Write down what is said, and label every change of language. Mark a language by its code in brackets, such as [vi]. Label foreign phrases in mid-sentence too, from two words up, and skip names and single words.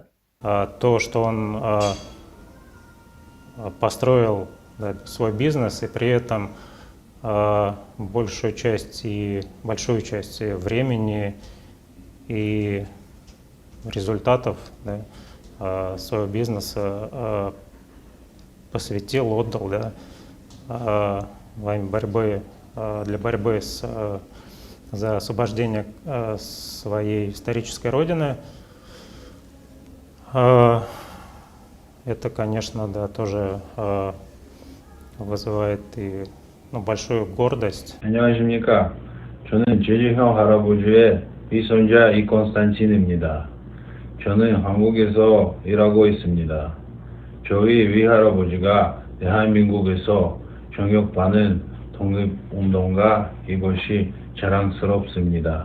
[ru] То, что он построил свой бизнес и при этом большую часть времени и результатов своего бизнеса посвятил, отдал во имя борьбы, для борьбы за освобождение своей исторической родины. Это, конечно, тоже вызывает и большую гордость. [ko] 안녕하십니까. 저는 제주형 할아버지의 이손자 이콘스탄틴입니다. 저는 한국에서 일하고 있습니다. 저희 위할아버지가 대한민국에서 jonglok받는 독립운동가 이것이 자랑스럽습니다.